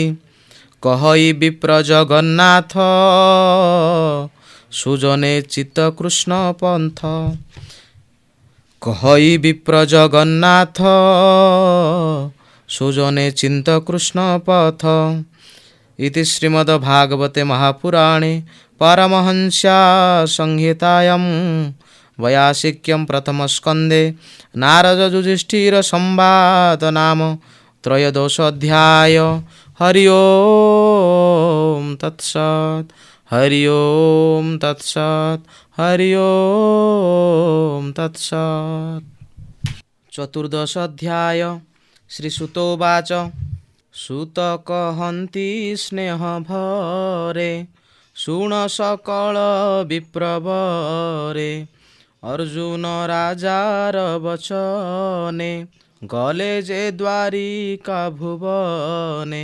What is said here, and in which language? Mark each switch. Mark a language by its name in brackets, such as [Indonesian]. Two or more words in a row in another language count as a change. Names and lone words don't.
[Odia] କହଇ ବିପ୍ର ଜଗନ୍ନାଥ, ସୁଜନେ ଚିତ୍ତ କୃଷ୍ଣ ପନ୍ଥ। କହଇ ବିପ୍ର ଜଗନ୍ନାଥ, ସୁଜନେ ଚିନ୍ତ କୃଷ୍ଣ ପଥ। [Sanskrit] ଇତି ଶ୍ରୀମଦ ଭାଗବତେ ମହାପୁରାଣେ ପାରମହଂସ୍ୟା ସଂହିତାୟାଂ वैयासिक्यं प्रथम स्कंदे नारद युधिष्ठिर संवाद नाम त्रयोदशोऽध्याय। हरि ओम तत्सत्। हरि ओम तत्सत्। हरि ओम तत्सत्। चतुर्दशोऽध्याय। श्रीसुतोवाच [Odia] ସୁତ କହନ୍ତି ସ୍ନେହ ଭରେ, ଶୁଣ ସକଳ ବିପ୍ରବରେ। ଅର୍ଜୁନ ରାଜାର ବଚନେ, ଗଲେ ଯେ ଦ୍ୱାରିକା ଭୁବନେ।